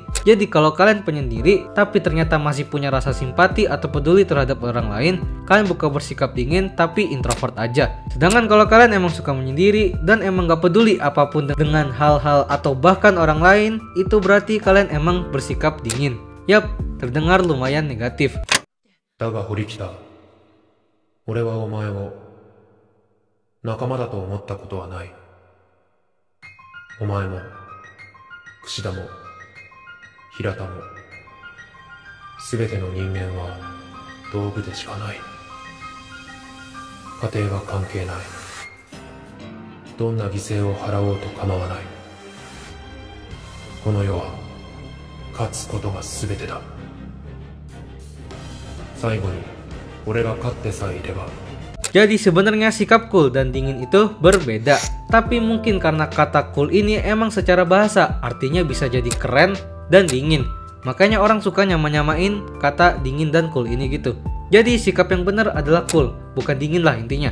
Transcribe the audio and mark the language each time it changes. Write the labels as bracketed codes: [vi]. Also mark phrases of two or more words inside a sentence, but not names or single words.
[id] Jadi kalau kalian penyendiri tapi ternyata masih punya rasa simpati atau peduli terhadap orang lain, kalian bukan bersikap dingin tapi introvert aja. Sedangkan kalau kalian emang suka menyendiri dan emang nggak peduli apapun dengan hal-hal atau bahkan orang lain, itu berarti kalian emang bersikap dingin. Yap, terdengar lumayan negatif. [ja] だが堀北、俺はお前を仲間だと思ったことはない。お前も櫛田も平田も全ての人間は道具でしかない。家庭は関係ない。どんな犠牲を払おうと構わない。この世は勝つことが全てだ。最後に俺が勝ってさえいれば。 [id] Jadi sebenarnya sikap cool dan dingin itu berbeda. Tapi mungkin karena kata cool ini emang secara bahasa artinya bisa jadi keren dan dingin. Makanya orang suka nyamain kata dingin dan cool ini gitu. Jadi sikap yang benar adalah cool, bukan dingin lah intinya.